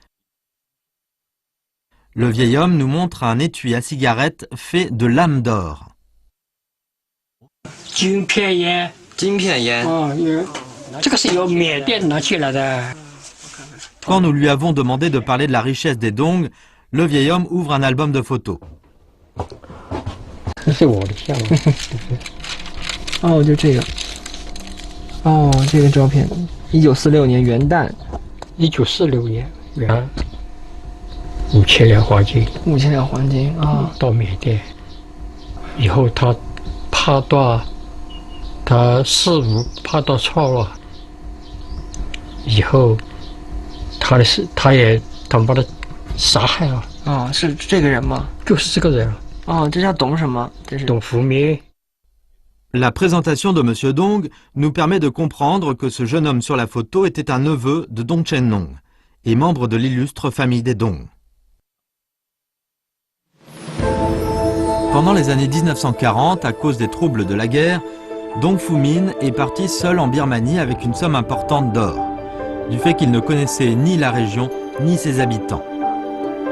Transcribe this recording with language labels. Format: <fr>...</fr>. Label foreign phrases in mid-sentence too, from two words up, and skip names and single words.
<fr>Le vieil homme nous montre un étui à cigarette fait de lames d'or. Quand nous lui avons demandé de parler de la richesse des Dong, le vieil homme ouvre un album de photos.</fr> <zh>这是我的像吗？哦，就这个。哦，这个照片，1946年元旦。 1946年元，5000两黄金。 5000两黄金啊！到缅甸以后，他怕到他事务怕到错了，以后他们把他杀害了。啊，是这个人吗？就是这个人。哦，这叫董什么？这是董福明。</zh> <fr>La présentation de M. Dong nous permet de comprendre que ce jeune homme sur la photo était un neveu de Dong Chen-nong et membre de l'illustre famille des Dong. Pendant les années 1940, à cause des troubles de la guerre, Dong Fu-min est parti seul en Birmanie avec une somme importante d'or, du fait qu'il ne connaissait ni la région ni ses habitants.</fr>